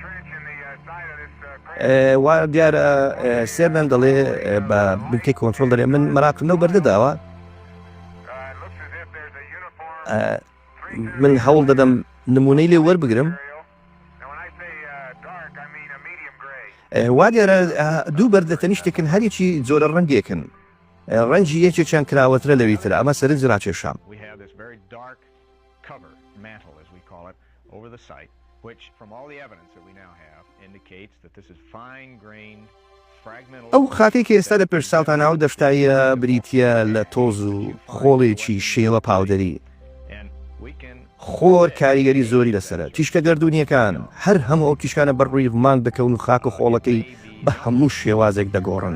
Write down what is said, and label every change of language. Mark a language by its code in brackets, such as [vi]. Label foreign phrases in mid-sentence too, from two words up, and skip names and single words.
[ckb] وا دیارە سێرنان دەڵێ بە بنکەی کۆنتڕۆل دەرێ من مەراکردنەوە بەردەداوە من هەوڵ دەدەم نمونەی لێ وەربگرم وا دیارە دوو بەردە تەنیشتێکن هەرێکی جۆرە ڕەنگێکن ڕەنجی یەکێکیان کراوەترە لەویترە ئەمە سەرنج ڕاکێشام [en] over the site, which from all the evidence that we now have indicates that this is fine-grained fragmental. [ckb] ئەو خاکەی کە ئێستا لە پێشساوتانەوە دەفتایە بریتە لە تۆز و خۆڵێکی شێوە پاودەری خۆر کاریگەری زۆری لەسرە تیشکە گەردونیەکان هەر هەموو ئەو تیشکانە بەڕووی مانگ دەکەون و خاک و خۆڵەکەی بە هەموو شێوازێک دەگۆڕن.